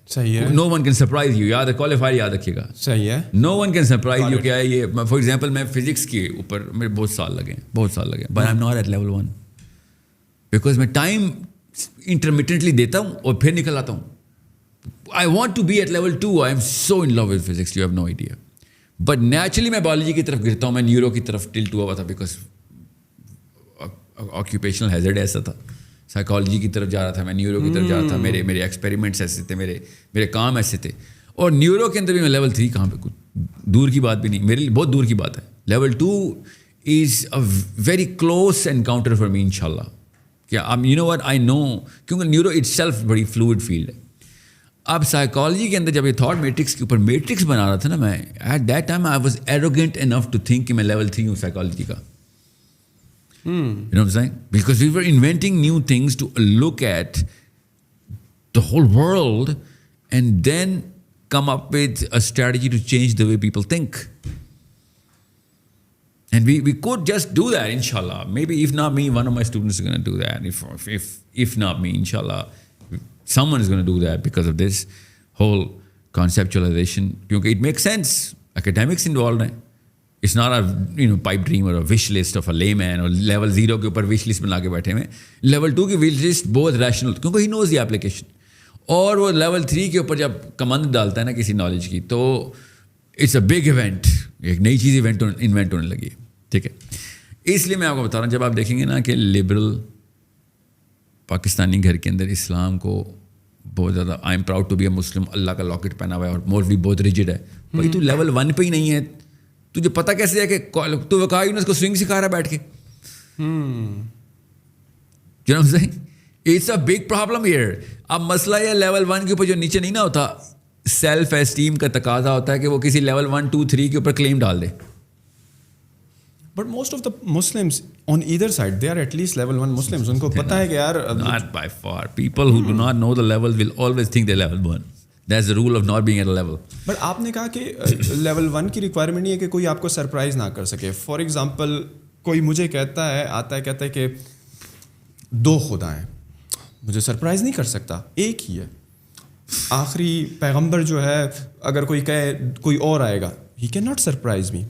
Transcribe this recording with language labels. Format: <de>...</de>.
<ur>صحیح ہے.</ur> <en>No one can surprise you.</en> <ur>یاد ہے, کوالیفائر یاد رکھیے گا. صحیح ہے.</ur> <en>No one can surprise you.</en> <ur>کیا ہے یہ؟ فار ایگزامپل میں فزکس کے اوپر میرے بہت سال لگے,</ur> <en>but I am not at level 1 because</en> <ur>میں ٹائم انٹرمیٹنٹلی دیتا ہوں اور پھر نکل آتا ہوں.</ur> <en>I want to be at level 2. I am so in love with physics, you have no idea. But naturally</en> <ur>میں biology کی طرف گرتا ہوں, میں نیورو کی طرف ٹلٹ ہوا تھا بیکاز آکیوپیشنل ہیزرڈ ایسا تھا. سائیکالوجی کی طرف جا رہا تھا, میں نیورو کی طرف جا رہا تھا, میرے ایکسپیریمنٹس ایسے تھے, میرے کام ایسے تھے. اور نیورو کے اندر بھی میں لیول 3 کہاں پہ, کچھ دور کی بات بھی نہیں, میرے لیے بہت دور کی بات ہے.</ur> <en>Level 2 is a very close encounter for me انشاءاللہ.</en> <ur>کیا</ur> <en>you know what I know,</en> <ur>کیونکہ نیورو اٹ سیلف بڑی فلوئڈ فیلڈ ہے. اب سائیکالوجی کے اندر جب یہ تھاٹ میٹرکس کے اوپر میٹرکس بنا رہا تھا نا, میں</ur> <en>at that time I was arrogant enough to think</en> <ur>کہ میں لیول 3 ہوں سائیکالوجی کا.</ur> <en>You know what I'm saying? Because we were inventing new things to look at the whole world and then come up with a strategy to change the way people think. And we could just do that, inshallah. Maybe if not me, one of my students is going to do that. If not me, inshallah, someone is going to do that because of this whole conceptualization. Because it makes sense. Academics involved ہیں. It's not a pipe dream or a wish list of a layman or level 0</en> <ur>کے اوپر</ur> <en>wish list</en> <ur>بنا کے بیٹھے ہوئے.</ur> <en>Level 2 کی wish list بہت rational کیونکہ he knows the application.</en> <ur>اور وہ level 3 کے اوپر جب کمند ڈالتا ہے نا کسی نالج کی تو</ur> <en>it's a big event,</en> <ur>ایک نئی چیز انوینٹ ہونے لگی. ٹھیک ہے, اس لیے میں آپ کو بتا رہا ہوں, جب آپ دیکھیں گے نا کہ لبرل پاکستانی گھر کے اندر اسلام کو بہت زیادہ</ur> <en>I am proud to be a Muslim,</en> <ur>اللہ کا لاکٹ پہنا ہوا ہے, اور مولوی بہت ریجڈ ہے. بھائی تو لیول 1 پہ ہی نہیں ہے, تجھے پتہ کیسے ہے کہ تو کہا اس کو سوئنگ سکھا رہا ہے بیٹھ کے.</ur> <en>You know what I'm saying? It's a big problem here.</en> <ur>اب مسئلہ یہ لیول 1 کے اوپر جو نیچے نہیں نہ ہوتا, سیلف اسٹیم کا تقاضا ہوتا ہے کہ وہ کسی لیول 1, 2, 3 کے اوپر کلیم ڈال دے.</ur> <en>But most of the Muslims on either side, they are at least level 1 Muslims.</en> <ur>ان کو پتہ ہے کہ یار</ur> <en>not by far. People who do not know the levels will always think they're level 1. That's the rule of not being at a level.</en> <ur>But آپ نے کہا کہ level 1 کی ریکوائرمنٹ نہیں ہے کہ کوئی آپ کو سرپرائز نہ کر سکے. فار ایگزامپل کوئی مجھے کہتا ہے, آتا ہے کہتا ہے کہ 2 خدا ہیں, مجھے سرپرائز نہیں کر سکتا, ایک ہی ہے. آخری پیغمبر جو ہے اگر کوئی کہے کوئی اور آئے گا,</ur> <en>He can not surprise me.</en>